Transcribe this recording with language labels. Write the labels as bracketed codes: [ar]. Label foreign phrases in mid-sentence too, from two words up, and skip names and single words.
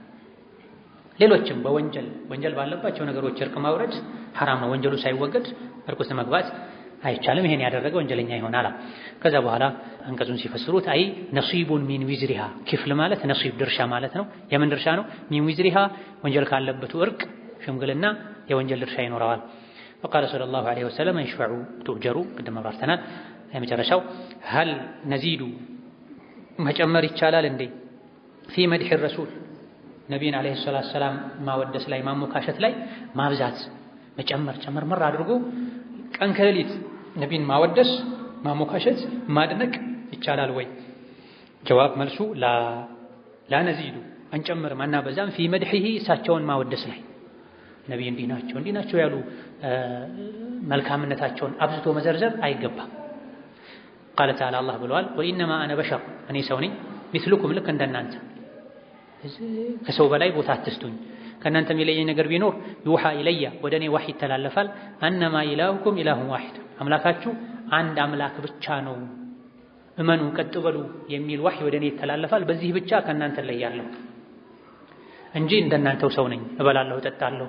[am] ሌሎችም ወንጀል ባለባቸው ነገሮች እርቅ ማውረድ ሐራም ነው። ወንጀሉ ሳይወገድ እርቅ ውስጥ መግባት አይቻልም። ይሄን ያደረገ ወንጀለኛ ይሆናል። ከዛ በኋላ አንቀጹን ሲፈስሩት [ar] أي نصيب من وزرها [am] ክፍል ማለት ነሲብ ድርሻ ማለት ነው። የምን ድርሻ ነው? [ar] من وزرها [am] ወንጀል ካለበቱ እርቅ ሽምግልና የወንጀል ድርሻ ይኖረዋል። [ar] وقال صلى الله عليه وسلم يشفعوا تؤجروا قدام [am] አብራርተናል። የመጨረሻው [ar] هل نزيد [am] መጨመር ይቻላል እንዴ [ar] في مدح الرسول [am] ነብዩን [ar] عليه الصلاة السلام [am] ማወደስ ላይ ማሞካሸት ላይ ማብዛት ጨመር አድርጎ ቀን ከሌሊት ነብዩን ማወደስ ማሞካሸት ማድነቅ ይቻላል ወይ? ጀዋብ መልሱ [ar] لا نزيد [am] አንጨምርም አናበዛም። [ar] في مدحه [am] እሳቸውን ማወደስ ላይ ነብዩ እንዲህ ናቸው ያሉ መልካምነታቸውን አብዝቶ መዘርዘር አይገባም። [ar] قال تعالى [am] አላህ ብለዋል [ar] وإنما أنا بشر [am] እኔ ሰው ነኝ ሚስሉኩም ልክ እንደናንተ ከሰው በላይ ቦታ አትስጡኝ። ከእናንተ የሚለየኝ ነገር ቢኖር [ar] يوحى إلي [am] ወደ እኔ ዋህይ ይተላለፋል [ar] أنما إلهكم إله واحد [am] አምላካችሁ አንድ አምላክ ብቻ ነው እመኑ ቀጥ በሉ የሚል ዋህይ ወደ እኔ ይተላለፋል። በዚህ ብቻ ከእናንተ እለያለሁ እንጂ እንደናንተው ሰው ነኝ። እበላለሁ፣ እጠጣለሁ፣